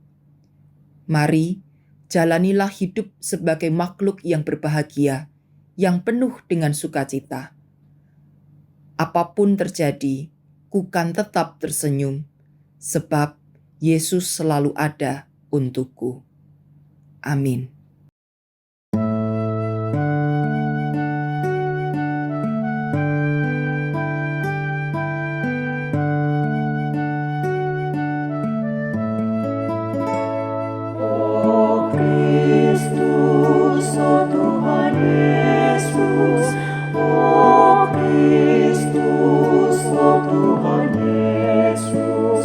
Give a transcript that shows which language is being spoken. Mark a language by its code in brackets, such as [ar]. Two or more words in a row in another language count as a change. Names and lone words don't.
[id] Mari, jalanilah hidup sebagai makhluk yang berbahagia, yang penuh dengan sukacita. Apapun terjadi, kukan tetap tersenyum, sebab Yesus selalu ada untukku. Amin. Oh Kristus, oh Tuhan Yesus, oh Kristus, oh Tuhan Yesus,